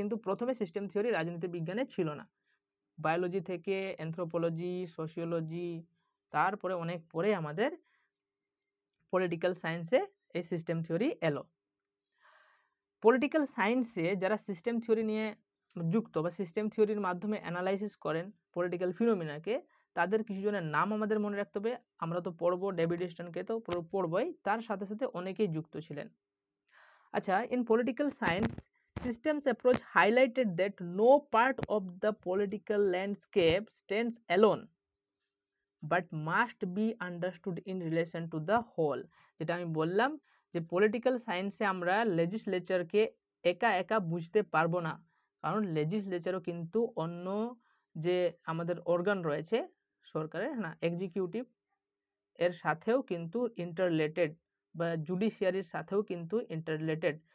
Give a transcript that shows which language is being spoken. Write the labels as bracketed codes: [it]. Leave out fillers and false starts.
[bn] কিন্তু প্রথমে system theory রাজনীতি বিজ্ঞানে ছিল না। বায়োলজি থেকে অ্যানথ্রোপোলজি, সোশিওলজি, তারপরে অনেক পরে আমাদের পলিটিক্যাল সায়েন্সে এই সিস্টেম থিওরি এলো। পলিটিক্যাল সায়েন্সে যারা সিস্টেম থিওরি নিয়ে যুক্ত বা সিস্টেম থিওরির মাধ্যমে অ্যানালাইসিস করেন পলিটিক্যাল ফিনোমিনাকে, তাদের কিছু জনের নাম আমাদের মনে রাখতে হবে। আমরা তো পড়বো, ডেভিড স্টোনকে তো পড়বই, তার সাথে সাথে অনেকেই যুক্ত ছিলেন। [en] আচ্ছা, in political science systems approach highlighted that no part of the political landscape stands alone but must be understood in relation to the whole. [bn] যেটা আমি বললাম যে পলিটিক্যাল সায়েন্সে আমরা লেজিসলেচারকে একা একা বুঝতে পারবো না, কারণ লেজিসলেচারও কিন্তু অন্য যে আমাদের অর্গান রয়েছে সরকারের, না, এক্সিকিউটিভ, এর সাথেও কিন্তু ইন্টাররিলেটেড, বা জুডিশিয়ারির সাথেও কিন্তু ইন্টাররিলেটেড।